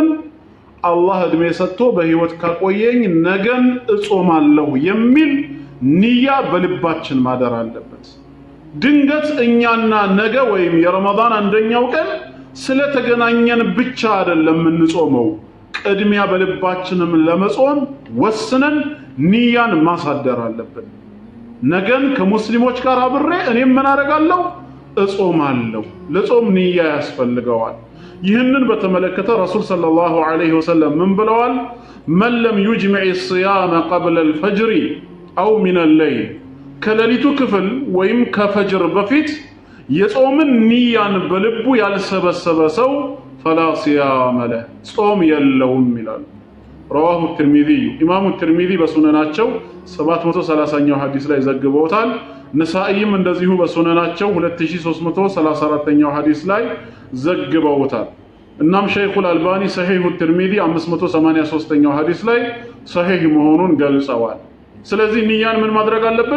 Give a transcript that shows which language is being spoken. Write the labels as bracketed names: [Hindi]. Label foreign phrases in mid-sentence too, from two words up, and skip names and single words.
[Amharic] አላህ እድሜ ሰጥቶ በህይወት ካቆየኝ ነገን እጾማለሁ የሚል ንያ በልባችን ማደር አለበት። ድንገት እኛና ነገ ወይም የረመዳን አንደኛው ቀን ስለተገናኘን ብቻ አይደለም እንጾመው። ቅድሚያ በልባችንም ለመጾም ወስነን ንያን ማሳደር አለብን። ነገን ከሙስሊሞች ጋር አብሬ እኔም ምን አደርጋለሁ? እጾማለሁ። ለጾም ንያ ያስፈልገዋል። ይህንን በተመለከተ ረሱል [Arabic] صلى الله عليه وسلم [Amharic] ምን ብለዋል? [Arabic] من لم يجمع الصيام قبل الفجر أو من الليل [Amharic] ከሌሊቱ ክፍል ወይም ከፈጅር በፊት የጾምን ንያን በልቡ ያልሰበሰበ ሰው [Arabic] فلا صيام له [Amharic] ጾም የለውም ይላል። [Arabic] رواه الترمذي امام الترمذي [Amharic] በሱነናቸው 730ኛው ሐዲስ ላይ ዘግበውታል። ነሳኢም እንደዚሁ በሱነናቸው 2334ኛው ሐዲስ ላይ ዘግበውታል። እናም ሸይኹል አልባኒ ሰሂህ الترمذي 583ኛው ሐዲስ ላይ ሰሂህ መሆኑን ገልጸዋል። ስለዚህ ንያን ምን ማድረግ አለብን?